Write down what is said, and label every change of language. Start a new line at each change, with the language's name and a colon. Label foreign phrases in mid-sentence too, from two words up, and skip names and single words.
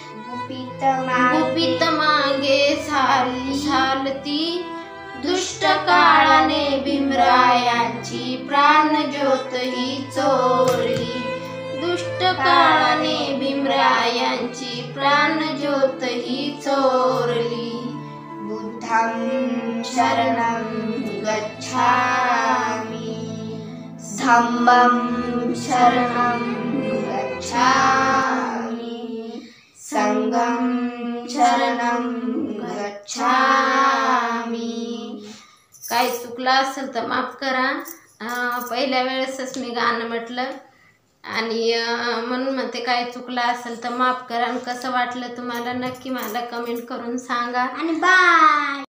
Marathi: गुपित मागे चालती। दुष्ट काळाने भीमरायांची प्राणज्योत ही चोरली। दुष्ट काळाने भीमरायांची प्राणज्योत ही चोरली।
Pali: बुद्धं शरणं गच्छामि, धम्मं शरणं गच्छामि, संघं शरणं गच्छामि।
Marathi: काय चुकलं असेल तर माफ करा। पहिल्या वेळेसच मी गाणं म्हटलं आणि म्हणून म्हणते काय चुकलं असेल तर माफ करा। आणि कसं वाटलं तुम्हाला नक्की मला कमेंट करून सांगा। आणि बाय।